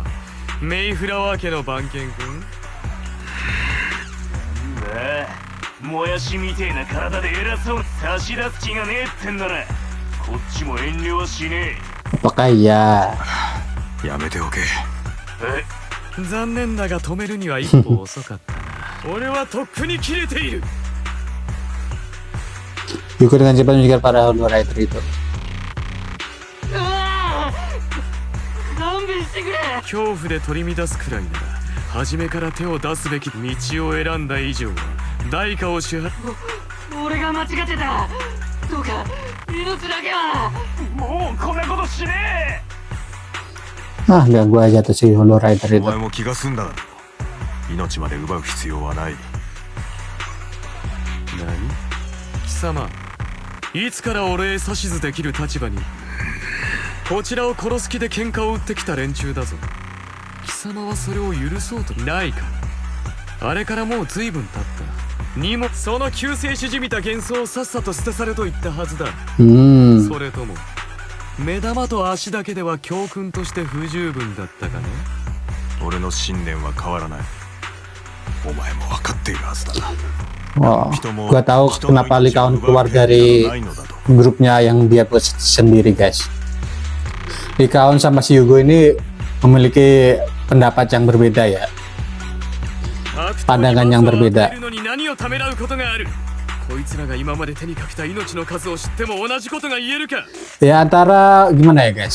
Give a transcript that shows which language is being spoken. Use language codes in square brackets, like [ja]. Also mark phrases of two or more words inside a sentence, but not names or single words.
[ja] メイフラワー家の番犬君。なんだもやしみてえな体で偉そうに差し出す気がねえってんならこっちも遠慮はしね [id] Apakah iya? [ja] え。やめておけ。残念だが止めるには一歩遅かったな。俺はとっくに切れている。 [id] Yugo dengan cepat mengejar para Halo Rider itu. [ja] 勘弁してくれ。恐怖で取り乱すくらいなら初めから手を出すべき道を選んだ以上は代価を支払う。俺が間違ってた。どうか命だけは。もうこんなことしね [id] Ah, ganggu aja tuh si Halo Rider [ja] え。お [id] itu. [ja] 前も気が済んだだろう。命まで奪う必要はない。何？貴様、いつから俺へ指図できる立場に。こちらを殺す気で喧嘩を売ってきた連中だぞ。貴様はそれを許そうとないか。あれからもう随分経った。にもその救世主じみた幻想をさっさと捨て去れと言ったはずだ。それとも目玉と足だけでは教訓として不十分だったかね。俺の信念は変わらない。お前も分かっているはずだ。 [id] Oh, gua tahu kenapa Lycaon keluar dari grupnya yang dia buat sendiri, guys. Lycaon sama si Yugo ini memiliki pendapat yang berbeda ya. Pandangan yang berbeda. Ya antara gimana ya, guys?